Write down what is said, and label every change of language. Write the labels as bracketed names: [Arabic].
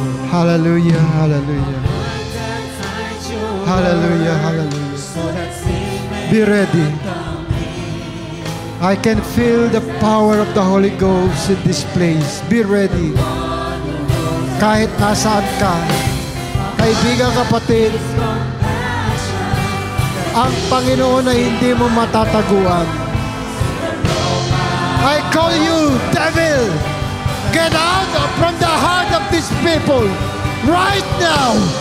[English] Hallelujah, hallelujah. Hallelujah, hallelujah. Be ready. I can feel the power of the Holy Ghost in this place. Be ready. [Filipino] Kahit nasaan ka, kaibigan, kapatid, ang Panginoon ay hindi mo matataguan. [English] I call you, devil, get out from the heart of these people right now.